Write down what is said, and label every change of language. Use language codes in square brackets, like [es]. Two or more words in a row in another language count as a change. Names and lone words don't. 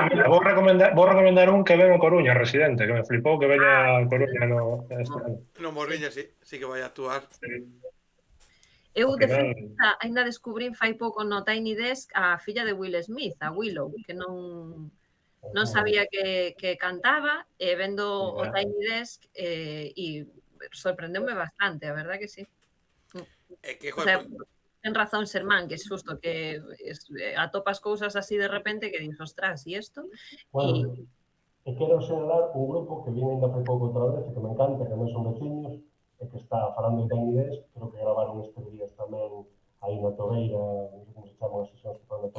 [gl] Mira, vou recomendar un que ven a Coruña, Residente, que me flipou que veña a Coruña este ano. No Morriña sí que vai a actuar. eu, Ao de final, feito, ainda descubrín fai pouco no Tiny Desk a filla de Will Smith, a Willow, que non sabía que cantaba, e vendo o ya. Tiny Desk, e sorprendeume bastante, [es] a verdad que sí. [gl] É que, [es] O sea, [gl] joder, ten razón Sermán, que é xusto que atopas cousas así de repente que dis, ostras, e isto? Bueno, e quero sinalar un grupo que vine ainda fai pouco outra vez e que me encanta, que non son veciños, e que está falando de Tiny Desk, creo que gravaron estes días tamén aí na Tobeira, non sei como se chaman as sesións que fan na